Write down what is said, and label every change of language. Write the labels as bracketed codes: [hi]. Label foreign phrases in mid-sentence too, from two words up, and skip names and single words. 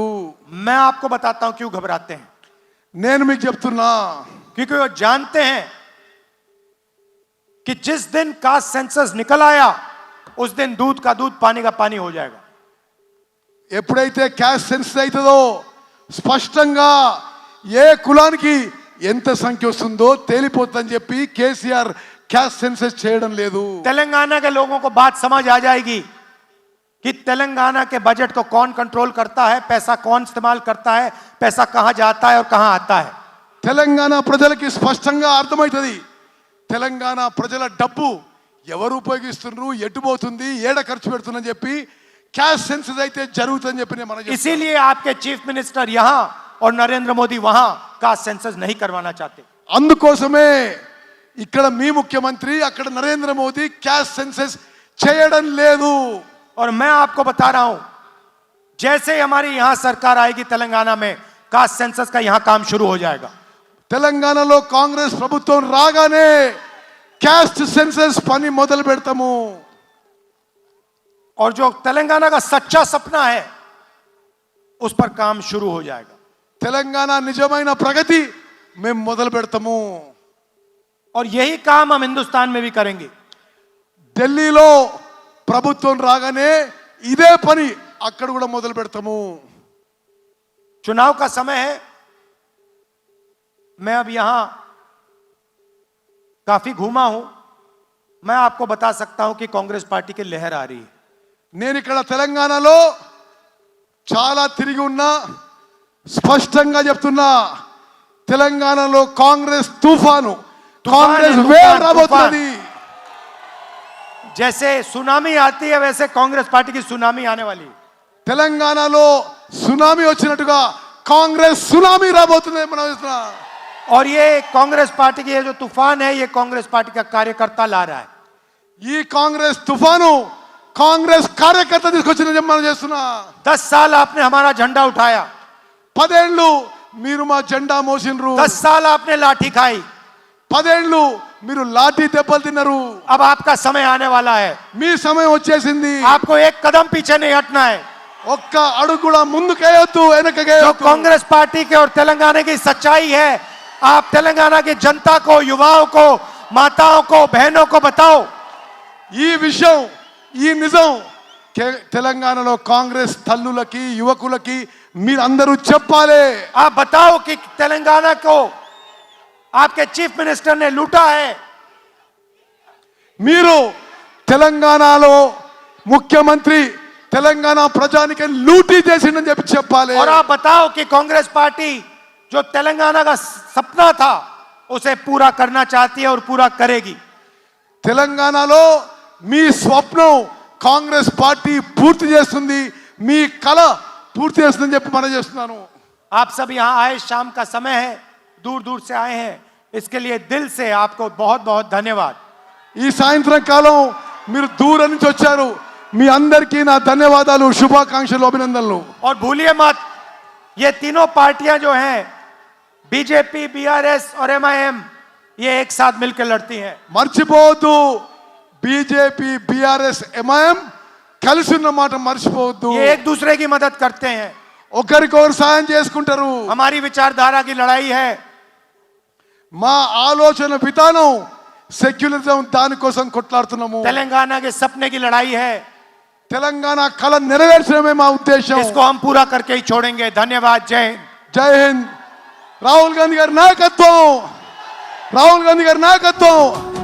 [hi] मैं आपको बताता हूं क्यों घबराते हैं. [te] నేను మీకు చెప్తున్నా, [hi] क्योंकि वो जानते हैं कि जिस दिन [en] caste census [hi] निकल आया उस दिन दूध का दूध पानी का पानी हो जाएगा. [te] ఎప్పుడైతే [en] caste census [te] అవుతుందో స్పష్టంగా ఏ కులానికి ఎంత సంఖ్య వస్తుందో తేలిపోతుందని చెప్పి కేసీఆర్ [en] caste census [te] చేయడం లేదు. [hi] तेलंगाना के लोगों को बात समझ आ जाएगी कि तेलंगाना के बजट को कौन कंट्रोल करता है, पैसा कौन इस्तेमाल करता है, पैसा कहां जाता है और कहां आता है. [te] తెలంగాణ ప్రజలకి స్పష్టంగా అర్థమవుతుంది తెలంగాణ ప్రజల డబ్బు ఎవరు ఉపయోగిస్తున్నారు, ఎటు పోతుంది, ఏడ ఖర్చు పెడుతుందని చెప్పి [en] cash census [te] అయితే జరుగుతుందని చెప్పి నేను మనకి. [hi] इसीलिए आपके [en] chief minister [hi] यहां और नरेंद्र मोदी वहां [en] caste census [hi] नहीं करवाना चाहते. [te] అందుకోసమే ఇక్కడ మీ ముఖ్యమంత్రి అక్కడ నరేంద్ర మోదీ [en] cash census [te] చేయడం లేదు. [hi] और मैं आपको बता रहा हूं जैसे ही हमारी यहां सरकार आएगी तेलंगाना में [en] caste census [hi] का यहां काम शुरू हो जाएगा. [te] తెలంగాణలో కాంగ్రెస్ ప్రభుత్వం రాగానే [en] caste census [te] పని మొదలు పెడతాము. [hi] और जो तेलंगाना का सच्चा सपना है उस पर काम शुरू हो जाएगा. [te] తెలంగాణ నిజమైన ప్రగతి మేము మొదలు పెడతాము. [hi] और यही काम हम हिंदुस्तान में भी करेंगे. [te] ఢిల్లీలో ప్రభుత్వం రాగానే ఇదే పని అక్కడ కూడా మొదలు పెడతాము. [hi] चुनाव का समय है. मैं अब यहां काफी घूमा हूं. मैं आपको बता सकता हूं कि कांग्रेस पार्टी की लहर आ रही है. [te] నేను ఇక్కడ తెలంగాణలో చాలా తిరిగి ఉన్నా, స్పష్టంగా చెప్తున్నా తెలంగాణలో కాంగ్రెస్ తుఫాను, కాంగ్రెస్ వేవ్ రాబోతున్నది. [hi] जैसे सुनामी आती है वैसे कांग्रेस पार्टी की सुनामी आने वाली है. [te] తెలంగాణలో సునామీ వచ్చినట్టుగా కాంగ్రెస్ సునామీ రాబోతుంది మనం చూస్తున్నాం. [hi] और ये कांग्रेस पार्टी की ये जो तूफान है ये कांग्रेस पार्टी का कार्यकर्ता ला रहा है. [te] ఈ కాంగ్రెస్ తుఫాను కాంగ్రెస్ కార్యకర్త తీసుకొచ్చిన మనం చేస్తున్నా. [hi] 10 साल आपने हमारा झंडा उठाया, [te] 10 ఏళ్ళు మీరు మా జెండా మోసినరు, [hi] 10 साल आपने लाठी खाई. [te] 10 ఏళ్ళు మీరు లాఠీ దెబ్బలు తిన్నారు. [hi] अब आपका समय आने वाला है. [te] మీ సమయం వచ్చేసింది. [hi] आपको एक कदम पीछे नहीं हटना है. [te] ఒక్క అడుగు కూడా ముందుకేయొద్దు, [hi] जो [te] వెనకకేయొద్దు. [hi] कांग्रेस पार्टी के और तेलंगाना की सच्चाई है आप तेलंगाना की जनता को, युवाओं को, माताओं को, बहनों को बताओ. [te] ఈ విషయం, ఈ నిజం తెలంగాణలో కాంగ్రెస్ తల్లులకి యువకులకి మీరందరూ చెప్పాలి. [hi] आप बताओ कि तेलंगाना को आपके [en] chief minister [hi] ने लूटा है. [te] మీరు తెలంగాణలో ముఖ్యమంత్రి తెలంగాణ ప్రజానికి లూటీ చేసిందని చెప్పి చెప్పాలి. [hi] और आप बताओ कि कांग्रेस पार्टी जो तेलंगाना का सपना था उसे पूरा करना चाहती है और पूरा करेगी. [te] తెలంగాణలో మీ స్వప్నం కాంగ్రెస్ పార్టీ పూర్తి చేస్తుంది, మీ కల పూర్తి చేస్తుందని చెప్పి మనం చేస్తున్నాను. [hi] आप सब यहाँ आए, शाम का समय है, दूर दूर से आए हैं, इसके लिए दिल से आपको बहुत बहुत धन्यवाद. [te] ఈ సాయంత్రం కాలం మీరు దూరం నుంచి వచ్చారు, మీ అందరికీ నా ధన్యవాదాలు, శుభాకాంక్షలు, అభినందనలు. [hi] और भूलिए मत ये तीनों पार्टियां जो हैं बीजेपी, बीआरएस और एमआईएम ये एक साथ मिलकर लड़ती हैं. [te] మర్చిపోవద్దు, బీజేపీ, బీఆర్ఎస్, ఎంఐఎం కలిసి ఉన్న మాట మర్చిపోవద్దు. [hi] ये एक दूसरे की मदद करते हैं. [te] ఒకరికొకరు సాయం చేసుకుంటారు. [hi] हमारी विचारधारा की लड़ाई है. [te] మా ఆలోచన విధానం సెక్యులరిజం, దానికోసం కొట్లాడుతున్నాము. [hi] तेलंगाना के सपने की लड़ाई है. [te] తెలంగాణ కళ నెరవేర్చడమే మా ఉద్దేశం. [hi] इसको हम पूरा करके ही छोड़ेंगे. धन्यवाद. जय हिंद. [te] జై హింద్. రాహుల్ గాంధీ గారి నాయకత్వం, రాహుల్ గాంధీ గారి నాయకత్వం.